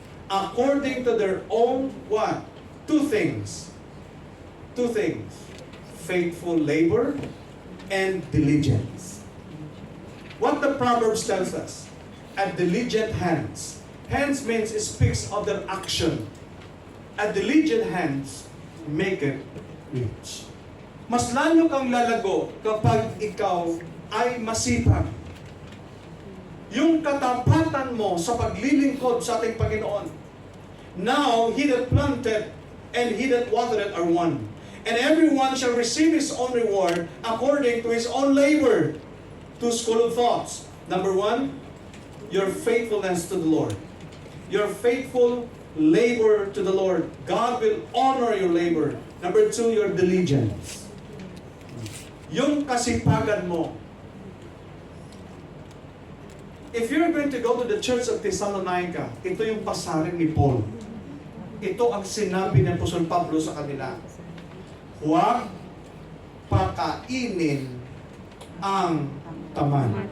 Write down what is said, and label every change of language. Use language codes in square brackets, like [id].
[en] According to their own what? Two things. Two things. Faithful labor and diligence. What the Proverbs tells us? A diligent hands. Hands means it speaks of their action. A diligent hands make it rich. [tl] Mas lalo kang lalago kapag ikaw ay masipag. Yung katapatan mo sa paglilingkod sa ating Panginoon. [en] Now, he that planted and he that watered are one. And everyone shall receive his own reward according to his own labor. Two school of thoughts. Number one, your faithfulness to the Lord. Your faithful labor to the Lord. God will honor your labor. Number two, your diligence. [tl] Yung kasipagan mo. [en] If you're going to go to the church of Thessalonica, [tl] ito yung pasaring ni Paul. Ito ang sinabi ng Apostol Pablo sa kanila. Huwag pakainin ang tamad.